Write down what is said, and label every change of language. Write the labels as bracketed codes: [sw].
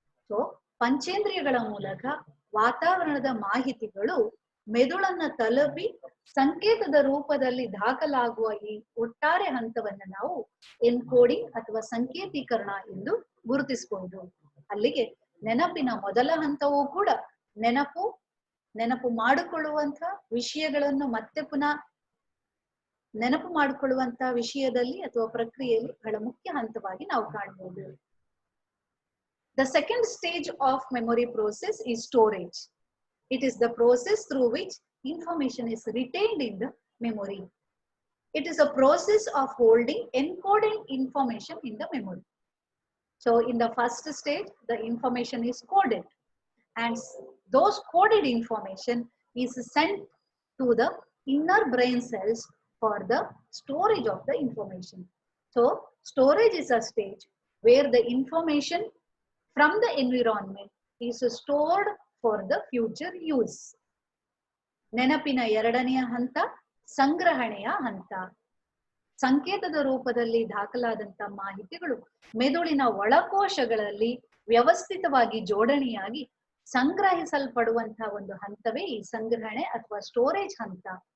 [kn] So ಪಂಚೇಂದ್ರಿಯಗಳ ಮೂಲಕ ವಾತಾವರಣದ ಮಾಹಿತಿಗಳು ಮೆದುಳನ್ನ ತಲುಪಿ ಸಂಕೇತದ ರೂಪದಲ್ಲಿ ದಾಖಲಾಗುವ ಈ ಒಟ್ಟಾರೆ ಹಂತವನ್ನ ನಾವು ಎನ್ಕೋಡಿಂಗ್ ಅಥವಾ ಸಂಕೇತೀಕರಣ ಎಂದು ಗುರುತಿಸಬಹುದು. ಅಲ್ಲಿಗೆ ನೆನಪಿನ ಮೊದಲ ಹಂತವೂ ಕೂಡ ನೆನಪು ಮಾಡಿಕೊಳ್ಳುವಂತ ವಿಷಯಗಳನ್ನು ಮತ್ತೆ ಪುನಃ ನೆನಪು ಮಾಡಿಕೊಳ್ಳುವಂತ ವಿಷಯದಲ್ಲಿ ಅಥವಾ ಪ್ರಕ್ರಿಯೆಯಲ್ಲಿ ಬಹಳ ಮುಖ್ಯ ಹಂತವಾಗಿ ನಾವು ಕಾಣಬಹುದು. [en] The second stage of memory process is storage. It is the process through which information is retained in the memory. It is a process of holding encoded information in the memory. So in the first stage, the information is coded, and those coded information is sent to the inner brain cells for the storage of the information. So storage is a stage where the information from the environment is stored for the future use. [kn] ನೆನಪಿನ ಎರಡನೆಯ ಹಂತ ಸಂಗ್ರಹಣೆಯ ಹಂತ. ಸಂಕೇತದ ರೂಪದಲ್ಲಿ ದಾಖಲಾದಂತ ಮಾಹಿತಿಗಳು ಮೆದುಳಿನ ಒಳಕೋಶಗಳಲ್ಲಿ ವ್ಯವಸ್ಥಿತವಾಗಿ ಜೋಡಣೆಯಾಗಿ ಸಂಗ್ರಹಿಸಲ್ಪಡುವಂತಹ ಒಂದು ಹಂತವೇ ಈ ಸಂಗ್ರಹಣೆ ಅಥವಾ ಸ್ಟೋರೇಜ್ ಹಂತ.